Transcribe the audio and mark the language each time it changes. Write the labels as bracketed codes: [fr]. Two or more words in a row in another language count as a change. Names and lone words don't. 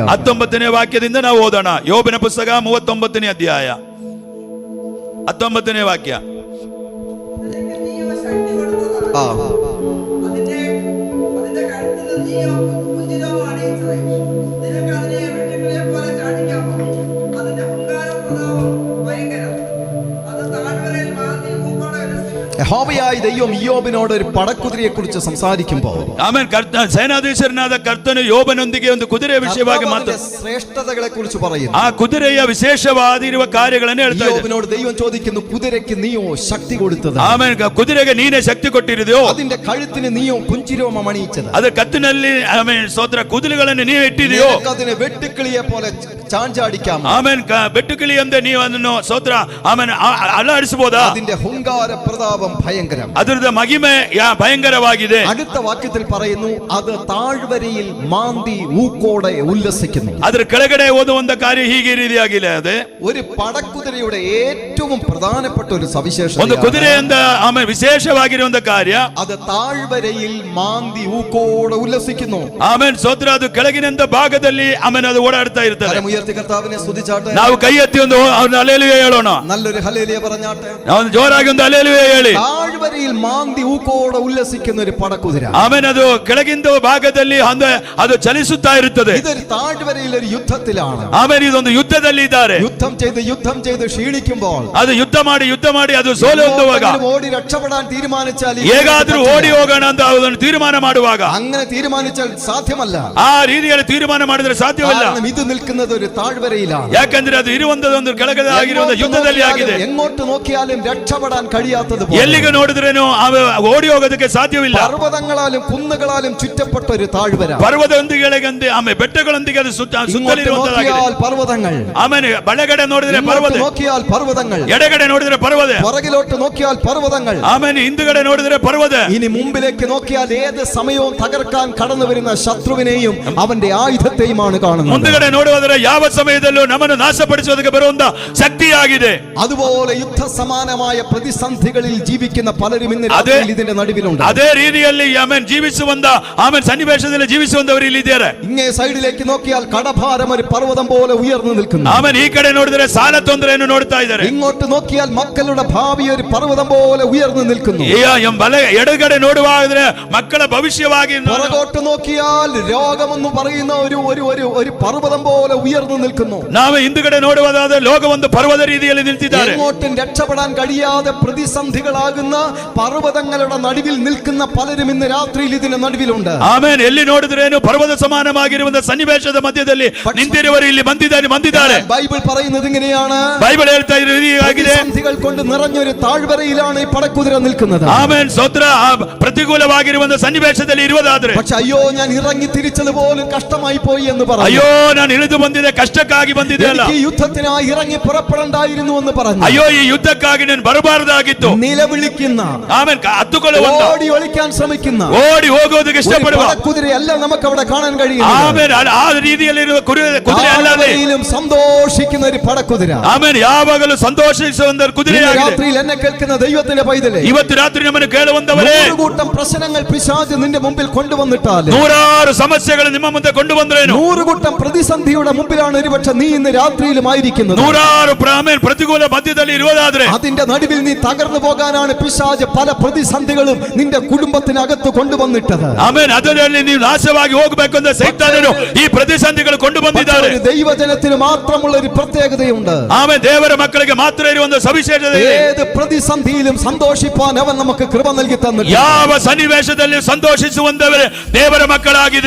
[kn] 19ನೇ ವಾಕ್ಯದಿಂದ ನಾವು ಓದೋಣ. ಯೋಬನ ಪುಸ್ತಕ 39ನೇ ಅಧ್ಯಾಯ 19ನೇ ವಾಕ್ಯ. [ml] ആ യഹോവയായ ദൈവം ഇയ്യോബിനോട് ഒരു പടക്കുതിരയെ കുറിച്ച് സംസാരിക്കുമ്പോൾ, [kn] ಆಮೇಲೆ ಸೇನಾಧೀಶರನಾದ ಕರ್ತನು ಯೋಬನೊಂದಿಗೆ ಒಂದು ಕುದುರೆಯ ವಿಷಯವಾಗಿ [ml] ശ്രേഷ്ഠതകളെ കുറിച്ച് പറയുന്നു. [kn] ಆ ಕುದುರೆಯ ವಿಶೇಷವಾದಿರುವ ಕಾರ್ಯಗಳನ್ನು ಹೇಳ್ತಾ ಇದ್ದಾರೆ. [ml] ഇയ്യോബിനോട് ദൈവം ചോദിക്കുന്നു, കുതിരയ്ക്ക് നീയോ ശക്തി കൊടുത്തത്? [kn] ಆಮೇಲೆ ಕುದುರೆಗೆ ನೀನೇ ಶಕ್ತಿ ಕೊಟ್ಟಿರುವುದೋ? [ml] അതിന്റെ കഴുത്തിന് നീയോ കുഞ്ചിരോമം അണിയിച്ചത്? [kn] ಅದರ ಕತ್ತಿನಲ್ಲಿ ಆಮೇಲೆ ಸ್ತೋತ್ರ ಕುದುರೆಗಳನ್ನು ನೀವು ಇಟ್ಟಿದೆಯೋ? [ml] അതിനെ വെട്ടുക്കിളിയെ പോലെ ചാഞ്ചാടിക്കാം. [kn] ಆಮೇಲೆ ಬೆಟ್ಟುಕಿಳಿ ಅಂದ್ರೆ ನೀವು ಅದನ್ನು ಸ್ತೋತ್ರ ಆಮೇಲೆ ಅಲ್ಲಾಡಿಸಬಹುದಾ? [ml] അതിന്റെ ഹുങ്കാര പ്രതാപം ഭയങ്കരം. [kn] ಅದರದ ಮಹಿಮೆ ಭಯಂಕರವಾಗಿದೆ. [ml] അടുത്ത വാക്യത്തിൽ പറയുന്നു, അത് താഴ്വരയിൽ മാന്തി ഊക്കോടെ ഉല്ലസിക്കുന്നു. [kn] ಅದರ ಕೆಳಗಡೆ ಓದುವಂತ ಕಾರ್ಯ ಹೀಗೆ ರೀತಿಯಾಗಿದೆ. ಅದೇ [ml] ഒരു പടക്കുതിരയുടെ ഏറ്റവും പ്രധാനപ്പെട്ട ഒരു സവിശേഷത. [kn] ಒಂದು ಕುದುರೆಯಿಂದ ಆಮೇಲೆ ವಿಶೇಷವಾಗಿರುವಂತ ಕಾರ್ಯ, [ml] അത് ತಾഴ്ವരയിൽ മാന്തി ഊക്കോടെ ಉಲ್ಲಸಿക്കുന്നു. [kn] ಆಮೇಲೆ ಸ್ತೋತ್ರ ಅದು ಕೆಳಗಿನಂತ ಭಾಗದಲ್ಲಿ ಆಮೇಲೆ ಅದು ಓಡಾಡ್ತಾ ಇರ್ತದೆ. [ml] കരമുയർത്തി കർത്താവിനെ സ്തുതിച്ചാട്ടെ. [kn] ನಾವು ಕೈ ಎತ್ತಿ ಒಂದು ಹಲ್ಲೆಲೂಯಾ ಹೇಳೋಣ. [ml] നല്ലൊരു ഹല്ലേലൂയ പറഞ്ഞാട്ടെ. [kn] ನಾವು ಜೋರಾಗಿ ಒಂದು ಹಲ್ಲೆಲೂಯಾ ಹೇಳಿ. [ml] താഴ്വരയിൽ മാന്തി ഊക്കോടെ ഉല്ലസിക്കുന്ന ഒരു പടക്കുതിര. [kn] ಆಮೇಲೆ ಅದು ಕೆಳಗಿಂದ ಭಾಗದಲ್ಲಿ ಅದು ಚಲಿಸುತ್ತಾ ಇರುತ್ತದೆ. [ml] ഇതൊരു താഴ്വരയിൽ ഒരു യുദ്ധത്തിലാണ്. [kn] ಆಮೇಲೆ ಇದೊಂದು ಯುದ್ಧದಲ್ಲಿ ಇದ್ದಾರೆ. [ml] യുദ്ധം ചെയ്ത് ക്ഷീണിക്കുമ്പോൾ, [kn] ಅದು ಯುದ್ಧ ಮಾಡಿ ಅದು ಸೋಲು ಹೊಂದುವಾಗ, [ml] ഓടി രക്ഷപ്പെടാൻ തീരുമാനിച്ചാൽ, [kn] ಹೇಗಾದ್ರೂ ಓಡಿ ಹೋಗೋಣ ಅಂತ ಅದನ್ನು ತೀರ್ಮಾನ ಮಾಡುವಾಗ, [ml] അങ്ങനെ തീരുമാനിച്ചാൽ സാധ്യമല്ല. [kn] ಆ ರೀತಿಯಲ್ಲಿ ತೀರ್ಮಾನ ಮಾಡಿದ್ರೆ ಸಾಧ್ಯವಿಲ್ಲ. [ml] ഇത് നിൽക്കുന്നത് ഒരു താഴ്വരയിലാണ്. [kn] ಯಾಕಂದ್ರೆ ಅದು ಇರುವಂತದೊಂದು ಕೆಳಗಡೆ ಆಗಿರುವಂತ ಯುದ್ಧದಲ್ಲಿ ಆಗಿದೆ. [ml] എങ്ങോട്ട് നോക്കിയാലും രക്ഷപ്പെടാൻ കഴിയാത്തത്. [kn] ಎಲ್ಲಿಗೆ ನೋಡಿದ್ರೇನು ಓಡಿ ಹೋಗೋದಕ್ಕೆ ಸಾಧ್ಯವಿಲ್ಲ. [ml] പർവ്വതങ്ങളാലും കുന്നുകളാലും ചുറ്റപ്പെട്ട ഒരു താഴ്വര. [kn] ಪರ್ವತದೊಂದಿಗೆ ಆಮೇಲೆ ಬೆಟ್ಟಗಳೊಂದಿಗೆ ಅದು ಸುತ್ತಲಿರುವಂತದ್ದಾಗಿದೆ. [ml] പർവ്വതങ്ങൾ. [kn] ಆಮೇಲೆ ಬಲಗಡೆ ನೋಡಿದ್ರೆ ಪರ್ವತ, [ml] നോക്കിയാൽ പർവ്വതങ്ങൾ. [kn] ಎಡಗಡೆ ನೋಡಿದ್ರೆ ಪರ್ವತ, [ml] പുറകിലോട്ട് നോക്കിയാൽ പർവ്വതങ്ങൾ. [kn] ಆಮೇಲೆ ಹಿಂದುಗಡೆ ನೋಡಿದ್ರೆ ಪರ್ವತ. [ml] ഇനി മുമ്പിലേക്ക് നോക്കിയാൽ ഏത് സമയവും തകർക്കാൻ കടന്നു വരുന്ന ശത്രുവിനെയും അവന്റെ ആയുധത്തെയുമാണ് കാണുന്നത്. [kn] ಮುಂದುಗಡೆ ನೋಡುವುದರ ಯಾವ ಯಾವ ಸಮಯದಲ್ಲೂ ನಮ್ಮನ್ನು ನಾಶಪಡಿಸುವುದಕ್ಕೆ ಬರುವಂತ ಶಕ್ತಿಯಾಗಿದೆ. [ml] അതുപോലെ യുദ്ധ സമാനമായ പ്രതിസന്ധികളിൽ ജീവിക്കുന്ന പലരും ഇന്ന് രാത്രിയിൽ ഇതിന്റെ നടുവിലുണ്ട്. [kn] ಅದೇ ರೀತಿಯಲ್ಲಿ ಆಮೆನ್ ಜೀವಿಸುವಂತ ಆಮೆನ್ ಸನ್ನಿವೇಶದಲ್ಲಿ ಜೀವಿಸುವಂತವರು ಇಲ್ಲಿ ಇದ್ದಾರೆ. [ml] ഇങ്ങേ സൈഡിലേക്ക് നോക്കിയാൽ കടഭാരം ഒരു പർവ്വതം പോലെ ഉയർന്നു നിൽക്കുന്നു. [kn] ಆಮೆನ್ ಈ ಕಡೆ ನೋಡಿದರೆ ಸಾಲ ತೊಂದರೆಯನ್ನು ನೋಡ್ತಾ ಇದ್ದಾರೆ. [ml] ഇങ്ങോട്ട് നോക്കിയാൽ മക്കളുടെ ഭാവി ഒരു പർവ്വതം പോലെ ഉയർന്നു നിൽക്കുന്നു. [kn] എടകಡೆ ನೋಡುವಾದ್ರೆ ಮಕ್ಕಳ ಭವಿಷ್ಯವಾಗಿ [ml] പുറകോട്ട് നോക്കിയാൽ രോഗമെന്ന് പറയുന്ന ഒരു പർവ്വതം പോലെ ഉയർന്നു നിൽക്കുന്നു. [kn] ನಾವು ಹಿಂದುಗಡೆ ನೋಡುವುದಾದ್ರೆ ಲೋಕ ಒಂದು ಪರ್ವತ ರೀತಿಯಲ್ಲಿ ನಿಂತಿದ್ದಾರೆ. [ml] എങ്ങോട്ടും രക്ഷപ്പെടാൻ കഴിയാതെ പ്രതിസന്ധികളാകുന്ന പർവ്വതങ്ങളുടെ നടുവിൽ നിൽക്കുന്ന പലരും ഇന്ന് രാത്രിയിൽ ഇതിന്റെ നടുവിലുണ്ട്. [kn] ಆಮೇನ್ ಎಲ್ಲಿ ನೋಡಿದ್ರೇನು ಪರ್ವತ ಸಮಾನವಾಗಿರುವಂತ ಸನ್ನಿವೇಶದ ಮಧ್ಯದಲ್ಲಿ ನಿಂತಿರುವವರು ಇಲ್ಲಿ ಬಂದಿದ್ದಾರೆ. [ml] ബൈബിൾ പറയുന്നത് ഇങ്ങനെയാണ്. [kn] ബൈബിൾ ಹೇಳ್ತಾ ಇರೋ ರೀತಿಯಾಗಿದೆ. [ml] പ്രതിസന്ധികൾ കൊണ്ട് നിറഞ്ഞൊരു താഴ്വരയിലാണ് ഈ പടക്കുതിര നിൽക്കുന്നത്. [kn] ಆಮೇನ್ ಸ್ತೋತ್ರ. ಪ್ರತಿಕೂಲವಾಗಿರುವಂತ ಸನ್ನಿವೇಶದಲ್ಲಿ ಇರುವುದಾದ್ರೆ [ml] പക്ഷെ അയ്യോ ഞാൻ ഇറങ്ങി തിരിച്ചത് പോലും കഷ്ടമായി പോയി എന്ന് പറഞ്ഞു. [kn] ಅಯ್ಯೋ ನಾನು ಇಳಿದು ಬಂದಿದೆ, ಕಷ್ಟಕ್ಕಾಗಿ ಬಂದಿದೆ ಅಲ್ಲ, [ml] ഈ യുദ്ധത്തിനായി ഇറങ്ങി പുറപ്പെടണ്ടായിരുന്നു എന്ന് പറഞ്ഞു. [kn] ಅಯ್ಯೋ ಈ ಯುದ್ಧಕ್ಕಾಗಿ ನಾನು ಬರಬಾರದಾಗಿತ್ತು. [ml] നിലവിളിക്കുന്ന [kn] ಆಮೇನ್ ಹತ್ತುಕೊಳ್ಳುವಂತ, [ml] ഓടി ഒളിക്കാൻ ശ്രമിക്കുന്ന, [kn] ಓಡಿ ಹೋಗೋದಕ್ಕೆ ಇಷ್ಟಪಡುವ [ml] കുതിരയല്ല നമുക്ക് അവിടെ കാണാൻ കഴിയുന്നത്. [kn] ಆಮೇನ್ ಆ ರೀತಿಯಲ್ಲಿರುವ ಕುದುರೆ ಅಲ್ಲದೆ [ml] സന്തോഷിക്കുന്ന ഒരു പടക്കുതിര. [kn] ಆಮೇನ್ ಯಾವಾಗಲೂ ಸಂತೋಷಿಸುವಂತ ಕುದುರೆಯಾಗಿದೆ. [ml] രാത്രിയിൽ എന്നെ കേൾക്കുന്ന ദൈവത്തിന്റെ പൈതലേ, [kn] ಇವತ್ತು ರಾತ್ರಿ ನಮ್ಮನ್ನು ಕೇಳುವಂತವರೇ, [ml] 100 കൂട്ടം പ്രശ്നങ്ങൾ പിശാച് നിന്റെ മുമ്പിൽ കൊണ്ടുവന്നിട്ടാൽ, [kn] 100 ಸಮಸ್ಯೆಗಳು ನಿಮ್ಮ ಮುಂದೆ ಕೊಂಡು ಬಂದ್ರೇನು, [ml] 100 കൂട്ടം പ്രതിസന്ധിയുടെ മുമ്പിലാണ് ഒരുപക്ഷെ നീ ഇന്ന് രാത്രിയിലുമായിരിക്കുന്നത്. [kn] 100 ಪ್ರತಿಕೂಲ ಮಧ್ಯದಲ್ಲಿ ಇರುವುದಾದ್ರೆ [ml] അതിന്റെ നടുവിൽ നീ തകർന്നു പോകാനാണ് പിശാച് പല പ്രതിസന്ധികളും നിന്റെ കുടുംബത്തിനകത്ത് കൊണ്ടുവന്നിട്ടത്. [kn] ಆಮೇನ್ ಅದರಲ್ಲಿ ನೀವು ನಾಶವಾಗಿ ಹೋಗಬೇಕು ಅಂತ ಸೈತಾನನು ಈ ಪ್ರತಿಸಂಧಿಗಳು ಕೊಂಡು ಬಂದಿದ್ದಾರೆ. [ml] ദൈവജനത്തിന് മാത്രമുള്ള ഒരു പ്രത്യേകതയുണ്ട്. [kn] ಆಮೇನ್ ದೇವರ ಮಕ್ಕಳಿಗೆ ಮಾತ್ರ ಇರುವಂತ ಸವಿಶೇಷತೆ ಇದೆ. [ml] ഏത് പ്രതിസന്ധിയിലും സന്തോഷിപ്പാൻ അവൻ നമുക്ക് കൃപ നൽകി തന്നിട്ടുണ്ട്. [kn] ಯಾವ ಸನ್ನಿವೇಶದಲ್ಲಿ ಸಂತೋಷಿಸುವಂತವರೇ ದೇವರ ಮಕ್ಕಳಾಗಿದೆ.